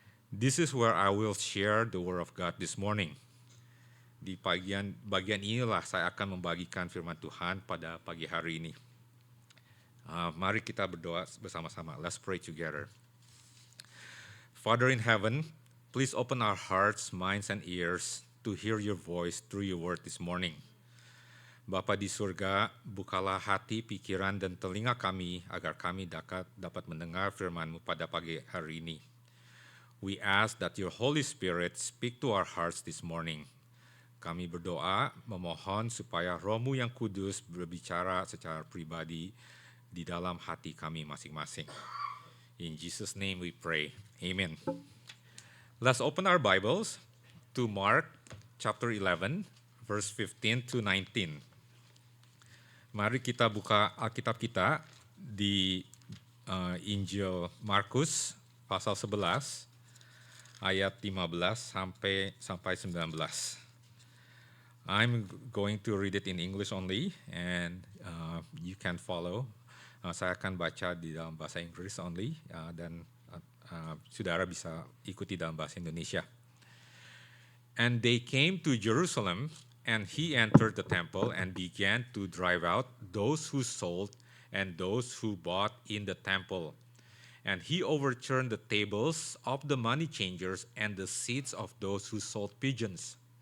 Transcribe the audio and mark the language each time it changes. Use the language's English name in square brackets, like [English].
[English] This is where I will share the word of God this morning. [Indonesian] Di bagian inilah saya akan membagikan firman Tuhan pada pagi hari ini. Mari kita berdoa bersama-sama. [English] Let's pray together. Father in heaven, please open our hearts, minds, and ears to hear your voice through your word this morning. [Indonesian] Bapa di surga, bukalah hati, pikiran, dan telinga kami agar kami dapat mendengar firman-Mu pada pagi hari ini. [English] We ask that your Holy Spirit speak to our hearts this morning. [Indonesian] Kami berdoa, memohon supaya Roh-Mu yang kudus berbicara secara pribadi di dalam hati kami masing-masing. [English] In Jesus' name we pray. Amen. Let's open our Bibles to Mark chapter 11, verse 15 to 19. [Indonesian] Mari kita buka Alkitab kita di Injil Markus pasal 11 ayat 15 sampai 19. [English] I'm going to read it in English only and you can follow. [Indonesian] Saya akan baca di dalam bahasa Inggris only dan saudara bisa ikuti dalam bahasa Indonesia. [English] And they came to Jerusalem, and he entered the temple and began to drive out those who sold and those who bought in the temple. And he overturned the tables of the money changers and the seats of those who sold pigeons.